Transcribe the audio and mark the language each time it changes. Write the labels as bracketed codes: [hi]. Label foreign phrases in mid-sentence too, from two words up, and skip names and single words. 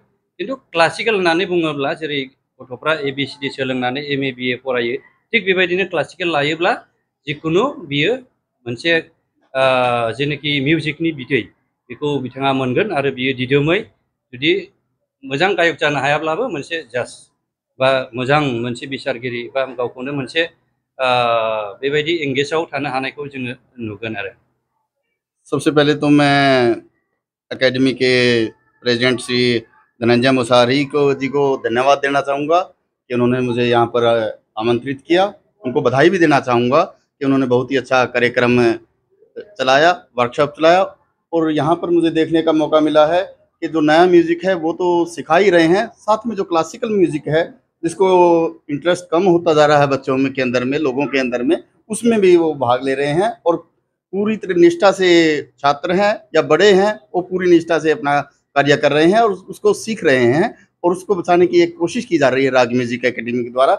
[brx] खिन्थु क्लासिकेल होननानै बुङोब्ला जेरै गथ'फ्रा ABCD सोलोंनानै MA BA फरायो, थिग बेबायदिनो क्लासिकेल लायोब्ला जिखुनु बियो मोनसे जेनोखि मिउजिकनि बिदै बेखौ बिथाङा मोनगोन आरो बियो दिदोमै, जुदि मोजां गायक जानो हायाब्लाबो मोनसे जाज बा मोजां मोनसे बिसारगिरि बा गावखौनो मोनसे बेबायदि एंगेजाव थानो हानायखौ जोङो नुगोन आरो। [hi] सबसे पहले तो मैं एकेडमी के प्रेसिडेंट श्री धनंजय मुसारी जी को धन्यवाद देना चाहूँगा कि उन्होंने मुझे यहाँ पर आमंत्रित किया। उनको बधाई भी देना चाहूँगा कि उन्होंने बहुत ही अच्छा कार्यक्रम चलाया, वर्कशॉप चलाया और यहाँ पर मुझे देखने का मौका मिला है कि जो नया म्यूज़िक है वो तो सिखा ही रहे हैं, साथ में जो [en] classical music [hi] है जिसको इंटरेस्ट कम होता जा रहा है बच्चों में के अंदर में, लोगों के अंदर में, उसमें भी वो भाग ले रहे हैं और पूरी तरह निष्ठा से छात्र हैं या बड़े हैं, वो पूरी निष्ठा से अपना कार्य कर रहे हैं और उसको सीख रहे हैं और उसको बचाने की एक कोशिश की जा रही है राग म्यूजिक एकेडमी के द्वारा।